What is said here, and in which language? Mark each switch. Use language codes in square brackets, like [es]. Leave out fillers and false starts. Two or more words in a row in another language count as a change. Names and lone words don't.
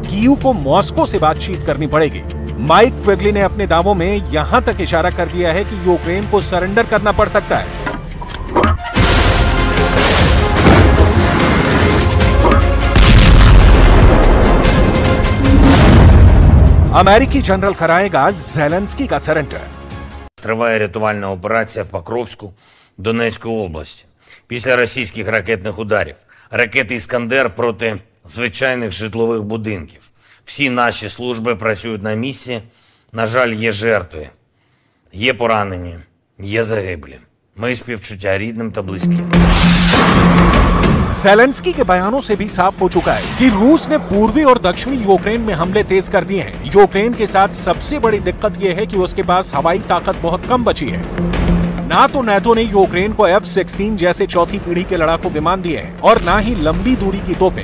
[hi] कीव को मॉस्को से बातचीत करनी पड़ेगी। माइक क्वेगली ने अपने दावों में यहां तक इशारा कर दिया है कि यूक्रेन को सरेंडर करना पड़ सकता है। अमेरिकी जनरल कराएगा ज़ेलेंस्की का सरेंडर। [uk] Триває рятувальна операція в Покровську Донецької області. Після російських ракетних ударів. Ракети «Іскандер» проти звичайних житлових будинків. Всі наші служби працюють на місці. На жаль, є жертви. Є поранені. Є загиблі. Мої співчуття рідним та близьким. [hi] ज़ेलेंस्की के बयानों से भी साफ हो चुका है कि रूस ने पूर्वी और दक्षिणी यूक्रेन में हमले तेज कर दिए हैं। यूक्रेन के साथ सबसे बड़ी दिक्कत यह है कि उसके पास हवाई ताकत बहुत कम बची है। ना तो नाटो ने यूक्रेन को F-16 जैसे चौथी पीढ़ी के लड़ाकू विमान दिए हैं और ना ही लंबी दूरी की तोपें।